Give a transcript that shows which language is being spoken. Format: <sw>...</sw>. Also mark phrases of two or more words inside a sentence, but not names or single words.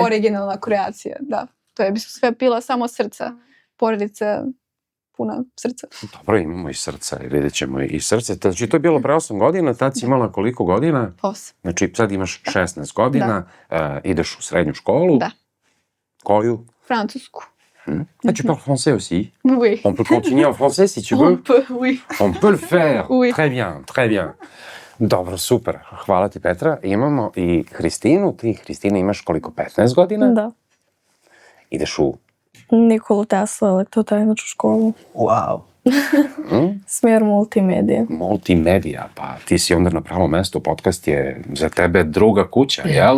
<sr>originalna kreacija, da. To je sve bila samo srca, porodica puna srca. Dobro, imamo i srca i vidjet ćemo i srce. Znači, to je bilo pre 8 godina, tad si imala koliko godina? 8. Znači, sad imaš 16 godina, ideš u srednju školu. Da. Koju? Francusku.</sr> <fr>Ah, tu parles français aussi? Oui. On peut continuer en français si tu veux? On peut, oui. On peut le faire. Oui. Très bien, très bien.</fr> <sr>Dobro, super. Hvala ti, Petra. Imamo i Hristinu. Ti, Hristina, imaš koliko? 15 godina? Da. Ideš u... Nikolu Tesla, elektrotehničku školu. Wow. Smjer multimedije. Multimedija. Pa ti si onda na pravom mestu. Podcast je za tebe druga kuća, jel?</sr>